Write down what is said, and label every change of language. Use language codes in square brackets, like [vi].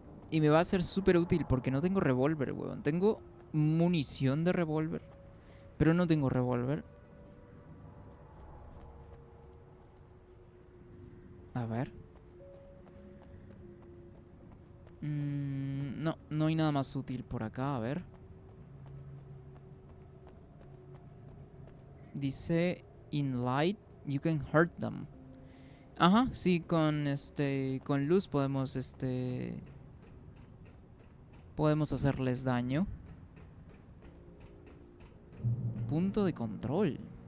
[es] Y me va a ser súper útil porque no tengo revólver, weón. Tengo munición de revólver, pero no tengo revólver. A ver. No hay nada más útil por acá, a ver. [en] Dice, in light, you can hurt them. [es] Ajá, sí, con luz podemos podemos hacerles daño. Punto de control.